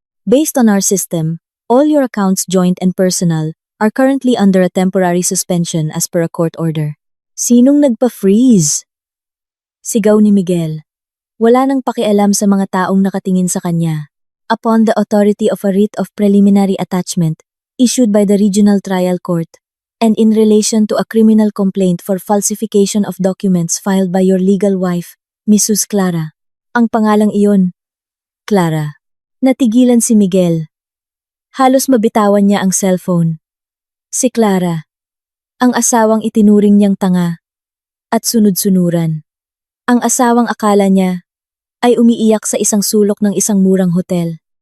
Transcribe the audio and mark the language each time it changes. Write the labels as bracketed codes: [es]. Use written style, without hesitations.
[en] Based on our system, all your accounts joint and personal are currently under a temporary suspension as per a court order. [tl] Sinong nagpa-freeze? Sigaw ni Miguel. Wala nang pakialam sa mga taong nakatingin sa kanya. [en] Upon the authority of a writ of preliminary attachment issued by the Regional Trial Court, and in relation to a criminal complaint for falsification of documents filed by your legal wife, Mrs. Clara. [tl] Ang pangalang iyon, Clara. Natigilan si Miguel. Halos mabitawan niya ang cellphone. Si Clara, ang asawang itinuring niyang tanga at sunod-sunuran. Ang asawang akala niya ay umiiyak sa isang sulok ng isang murang hotel.